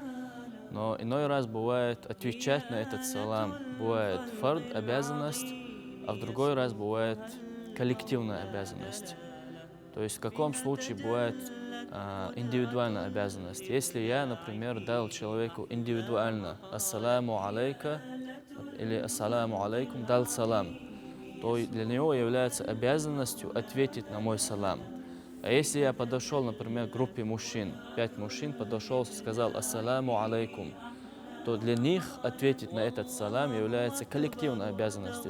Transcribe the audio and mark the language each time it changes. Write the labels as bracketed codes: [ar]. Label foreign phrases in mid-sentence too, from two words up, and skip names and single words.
[ru] Но иной раз бывает отвечать на этот салам, бывает фард, обязанность, а в другой раз бывает коллективная обязанность. То есть в каком случае бывает индивидуальная обязанность. Если я, например, дал человеку индивидуально [ar] «السلام عليك» [ru] или [ar] «السلام عليكم», [ru] дал салам, то для него является обязанностью ответить на мой салам. А если я подошел, например, к группе мужчин, 5 мужчин подошел и сказал [ar] «السلام عليكم», [ru] то для них ответить на этот салам является коллективной обязанностью.